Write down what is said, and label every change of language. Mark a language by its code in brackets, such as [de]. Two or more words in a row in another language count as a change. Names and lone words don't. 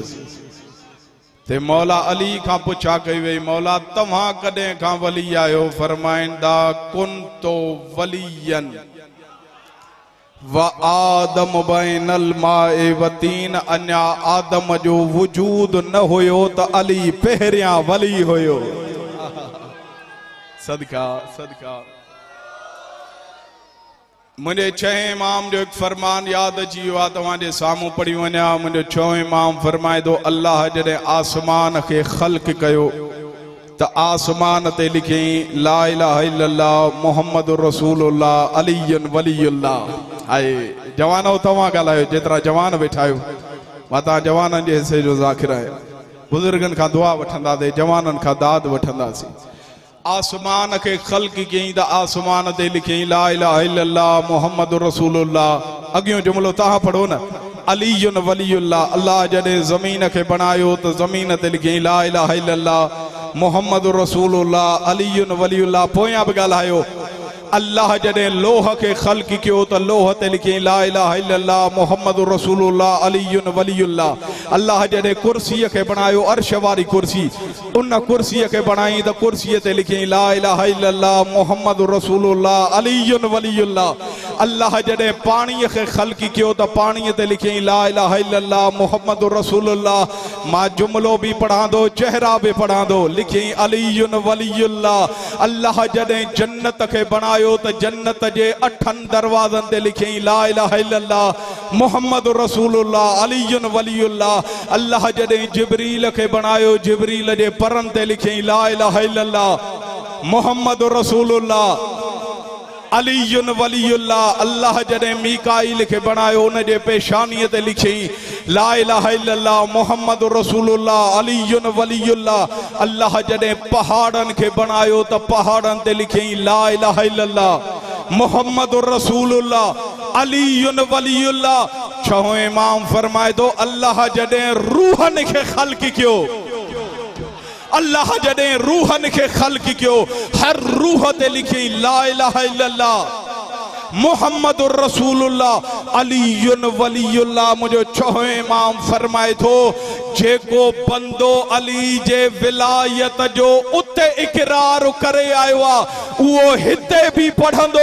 [sd] ते मौला अली खां पुछा कई वई, मौला तव्हां कॾहिं खां वली आयो? [ar] फरमाइंदा كنت وليا وآدم بين الماء والطين. [sd] अञा आदम जो वजूद न हुयो त अली पहिरियां वली हुयो। सदका सदका। मुझे छह इमाम जो एक फरमान याद अची वियो आहे, तव्हांजे साम्हूं पढ़ी वञा। मुझे छह इमाम फरमाए दो अल्लाह जॾहिं आसमान के ख़ल्क़ कयो त आसमान ते लिखियईं [ar] لا إله إلا الله محمد رسول الله علي ولي الله. [sd] आए जवानो तव्हां ॻाल्हायो, जेतिरा जवान वेठा आहियो, मां तव्हां जवाननि जे हिसे जो ज़ाकिर आहियां। बुज़ुर्गनि खां दुआ वठंदासीं, जवाननि खां दाद वठंदासीं। आसमान के ख़ल्क़ कयईं त आसमान ते लिखियईं [ar] لا إله إلا الله محمد رسول الله. [sd] अॻियों जुमिलो तव्हां पढ़ो न, [ar] علي ولي الله. [sd] अल्लाह जॾहिं ज़मीन खे बणायो त ज़मीन ते लिखियईं [ar] لا إله إلا الله محمد رسول الله علي ولي الله. [sd] पोयां बि ॻाल्हायो, अल्लाह जॾहिं लोह के ख़ल्क़ कयो त लोह ते लिखियईं [ar] لا إله إلا الله محمد رسول الله علي ولي الله. [sd] अल्लाह जॾहिं कुर्सीअ खे बणायो, अर्श वारी कुर्सी, उन कुर्सीअ खे बणाई त कुर्सीअ ते लिखियईं [ar] لا إله إلا الله محمد رسول الله علي ولي الله. [sd] अल्लाह जॾहिं पाणीअ खे ख़ल्क़ कयो त पाणीअ ते लिखियईं [ar] لا إله إلا الله محمد رسول الله. [sd] मां जुमिलो बि पढ़ांदो, चेहरा बि पढ़ांदो, लिखियईं [ar] علي ولي الله. [sd] अल्लाह जॾहिं जन्नत खे बणायो त जन्नत जे 8 दरवाज़नि ते लिखियईं [ar] لا إله إلا الله محمد رسول الله علي ولي الله. [sd] अल्लाह जॾहिं जिब्रील खे बणायो, जिब्रील जे परनि ते लिखियईं [ar] لا إله إلا الله محمد رسول الله علي ولي الله. [sd] अल्लाह जॾहिं मीकाईल खे बणायो, उन जे पेशानीअ ते लिखियईं [ar] لا إله إلا الله محمد رسول الله علي ولي الله. [sd] अल्लाह जॾहिं पहाड़नि खे बणायो त पहाड़नि ते लिखियईं [ar] لا إله إلا الله محمد رسول الله علي ولي الله. [sd] छहों इमाम फरमाए दो अल्लाह जॾहिं रूहनि खे ख़ल्क़ कयो, अल्लाह जॾहिं रूहनि खे ख़ल्क़ कयो, हर रूह ते लिखियईं [ar] لا إله إلا الله محمد رسول الله علي ولي الله. [sd] मुझो छहों इमाम फरमाए थो, जेको बंदो अली जे विलायत जो उते इकरार करे आयो आहे, उहो हिते बि पढ़ंदो।